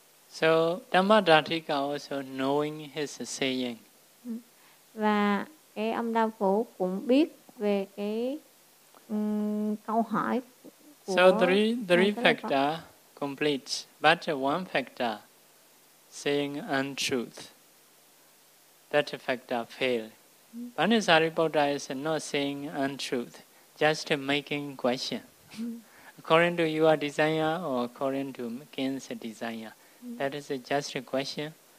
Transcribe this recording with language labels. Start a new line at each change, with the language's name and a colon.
English: So, Dhammadatika also knowing his saying.
Vietnamese: Và cái ông Đao Phủ cũng biết về cái câu hỏi của...
English: So, three factors. Complete, but one factor, saying untruth, that factor fail. Banesari Buddha is not saying untruth, just making question. According to your desire or according to Kin's desire, that is just a question.